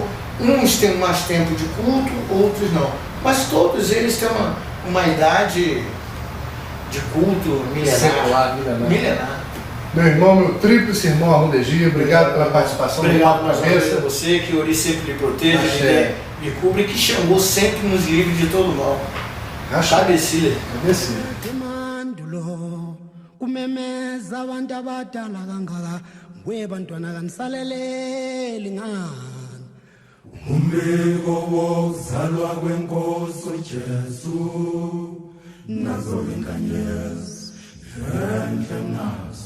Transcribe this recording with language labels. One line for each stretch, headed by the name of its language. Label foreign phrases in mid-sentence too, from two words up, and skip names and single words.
Portuguese: Uns têm mais tempo de culto, outros não. Mas todos eles têm uma idade de culto milenar. Milenar. Meu irmão, meu tríplice irmão Arrondegi, obrigado pela participação. Obrigado mais uma vez a você, que o Ori sempre lhe proteja, me cubra e que Xangô sempre nos livre de todo mal. Agradecido.
Zulu: Kumemeza abantu abadala kangaka kwebantwana kanisaleleli ngani umbiko wokuzalwa kwenkosi uJesu nazo inkanyezi enhle nazo